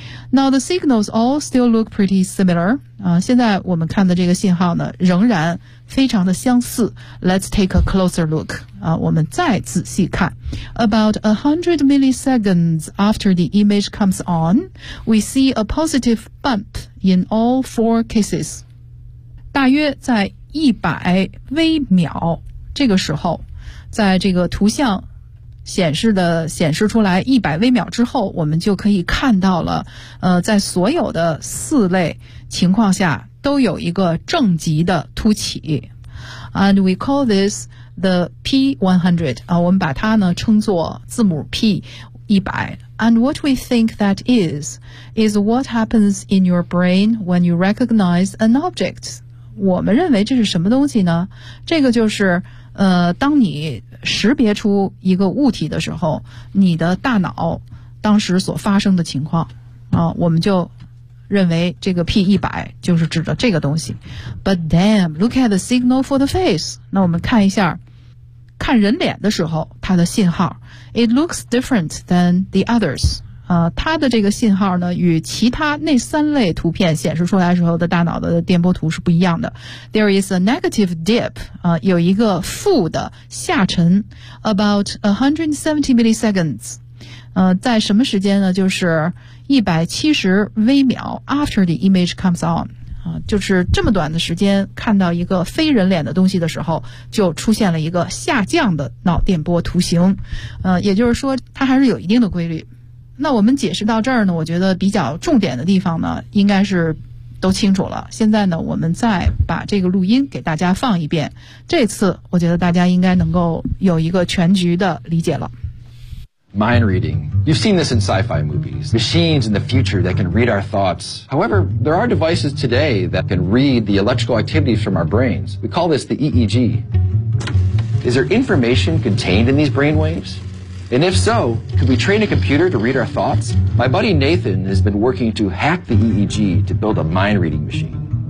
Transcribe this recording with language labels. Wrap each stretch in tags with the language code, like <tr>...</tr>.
<en>Now the signals all still look pretty similar.</en> <zh>现在我们看的这个信号呢，仍然非常的相似。</zh> <en>Let's take a closer look.</en> <zh>我们再仔细看。</zh> <en>About 100 milliseconds after the image comes on, we see a positive bump in all four cases.</en> <zh>大约在100微秒这个时候，在这个图像显示出来100微秒之后，我们就可以看到了，在所有的四类情况下都有一个正极的凸起。</zh> <en>And we call this the P100,</en> <zh>我们把它呢称作字母 P, 100.</zh> <en>And what we think that is what happens in your brain when you recognize an object.</en> <zh>我们认为这是什么东西呢？这个就是当你识别出一个物体的时候，你的大脑当时所发生的情况啊，我们就认为这个 P100 就是指着这个东西。</zh> <en>But damn, look at the signal for the face.</en> <zh>那我们看一下，看人脸的时候，它的信号。</zh> <en>It looks different than the others.</en> <zh>它的这个信号呢，与其他那三类图片显示出来时候的大脑的电波图是不一样的。</zh> <en>There is a negative dip.</en> <zh>有一个负的下沉。</zh> <en>About 170 milliseconds.</en> <zh>在什么时间呢？就是170微秒</zh> <en>after the image comes on</en> <zh>啊，就是这么短的时间看到一个非人脸的东西的时候就出现了一个下降的脑电波图形也就是说它还是有一定的规律。那我们解释到这儿呢，我觉得比较重点的地方呢应该是都清楚了。现在呢我们再把这个录音给大家放一遍，这次我觉得大家应该能够有一个全局的理解了。</zh> <en>Mind reading. You've seen this in sci-fi movies. Machines in the future that can read our thoughts. However, there are devices today that can read the electrical activity from our brains. We call this the EEG. Is there information contained in these brain waves? And if so, could we train a computer to read our thoughts? My buddy Nathan has been working to hack the EEG to build a mind reading machine.</en>